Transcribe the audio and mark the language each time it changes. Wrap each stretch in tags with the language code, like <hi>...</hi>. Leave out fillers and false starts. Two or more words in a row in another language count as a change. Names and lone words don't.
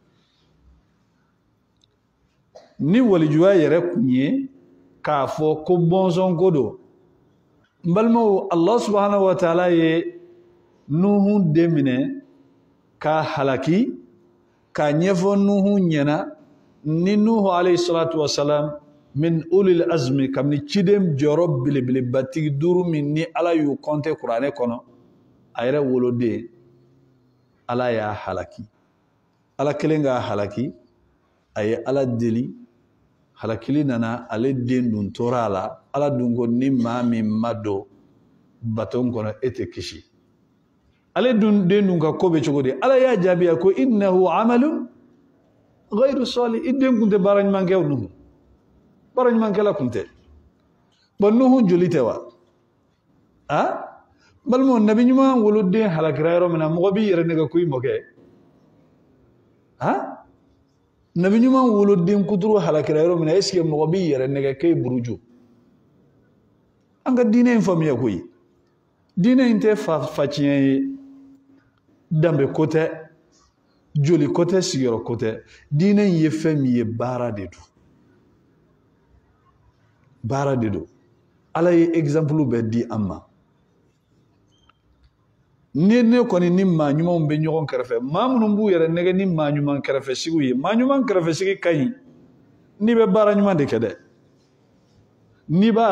<bm>ni walijuya yɛrɛ kun ye k'a fɔ ko bɔnsɔn ko don n balimaw</bm> <ar>الله سبحانه وتعالى</ar> <bm>ye Nuhu den minɛ k'a halaki k'a ɲɛfɔ Nuhu ɲɛna ni Nuhu</bm> <ar>عليه الصلاة والسلام من أولي العزم</ar> <bm>kabini ciden jɔyɔrɔ belebelebatigi 5 min ni Ala y'u compter kuranɛ kɔnɔ a yɛrɛ woloden Ala y'a halaki Ala kelen k'a halaki a ye Ala deli halakili nana ale den dun tora a la Ala dun ko ni maa min ma don baton kɔnɔ e tɛ kisi ale dun den dun ka ko bɛ cogo di Ala y'a jaabiya ko</bm> <ar>إنه عمل غير صالح</ar> <bm>i den kun tɛ baara ɲuman kɛ o Nuhu baara ɲuman kɛla kun tɛ bon Nuhu joli tɛ wa balimaw nabi ɲuman woloden halakira yɔrɔ min na mɔgɔ b'i yɛrɛ nɛgɛ ko i mɔkɛ nabi ɲuman woloden kuturu halakira yɔrɔ min na</bm> <fr>est ce que</fr> <bm>mɔgɔ b'i yɛrɛ nɛgɛ k'e buruju an ka diinɛ in faamuya koyi diinɛ in tɛ faciɲɛ ye danbe ko tɛ joli ko tɛ sigiyɔrɔ ko tɛ diinɛ in ye fɛn min ye baara de don baara de don Ala ye exemple bɛɛ di an ma ni ne kɔni ni maa ɲumanw bɛ ɲɔgɔn kɛrɛfɛ maa minnu b'u yɛrɛ nɛgɛ ni maa ɲuman kɛrɛfɛsigiw ye maa ɲuman kɛrɛfɛsigi ka ɲi n'i bɛ baara ɲuman de kɛ dɛ n'i b'a</bm>